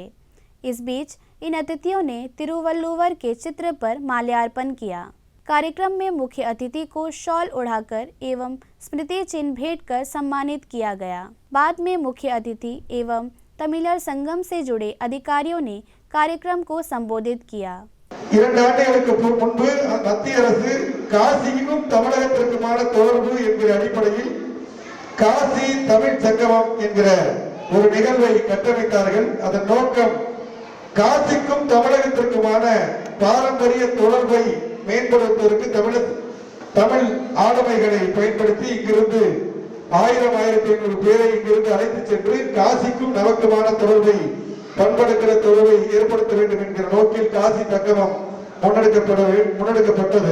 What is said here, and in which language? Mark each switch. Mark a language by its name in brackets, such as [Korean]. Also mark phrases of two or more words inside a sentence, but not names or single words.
[Hindi] इस बीच इन अतिथियों ने तिरुवल्लुवर के चित्र पर माल्यार्पण किया। कार्यक्रम में मुख्य अतिथि को शॉल ओढ़ाकर एवं स्मृति चिन्ह भेंट कर सम्मानित किया गया। बाद में मुख्य अतिथि एवं तमिलर संगम से जुड़े अधिकारियों ने कार्यक्रम को संबोधित किया। [Tamil] 2 ஆண்டுகளுக்கு முன்பு மத்திய அரசு காசிக்கும் தமிழகத்திற்குமான தொடர்பு என்கிற அடிப்படையில் காசி தமிழ் சங்கமம் என்கிற ஒரு நிகழ்வை கட்டமைத்தார்கள். அதன் நோக்கம் காசிக்கும் தமிழகத்திற்குமான பாரம்பரிய தொடர்பை மேம்படுத்துவதற்கு தமிழ் ஆளுமைகளை பயன்படுத்தி இங்கிருந்து 1000-1500 பேரை இங்கிருந்து அழைத்து சென்று காசிக்கும் நமக்குமான தொடர்பை பண்படுக்கிற தொடர்பை ஏற்படுத்த வேண்டும் என்கிற நோக்கில் காசி சங்கமம் முன்னெடுக்கப்பட்டது.